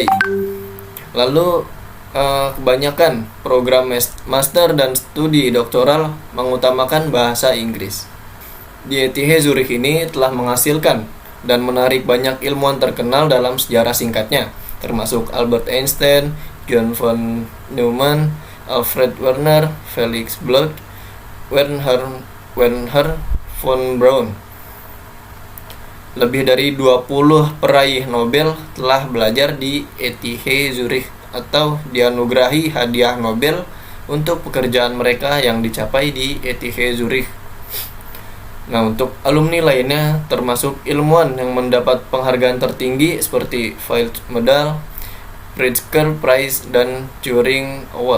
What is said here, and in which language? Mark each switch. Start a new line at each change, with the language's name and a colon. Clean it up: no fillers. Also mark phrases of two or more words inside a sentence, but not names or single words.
Indonesian: Lalu kebanyakan program master dan studi doktoral mengutamakan bahasa Inggris. Di ETH Zurich ini telah menghasilkan dan menarik banyak ilmuwan terkenal dalam sejarah singkatnya, termasuk Albert Einstein, John von Neumann, Alfred Werner, Felix Bloch, Wernher von Braun. Lebih dari 20 peraih Nobel telah belajar di ETH Zurich atau dianugerahi hadiah Nobel untuk pekerjaan mereka yang dicapai di ETH Zurich. Nah, untuk alumni lainnya termasuk ilmuwan yang mendapat penghargaan tertinggi seperti Fields Medal, Pritzker Prize, dan Turing Award.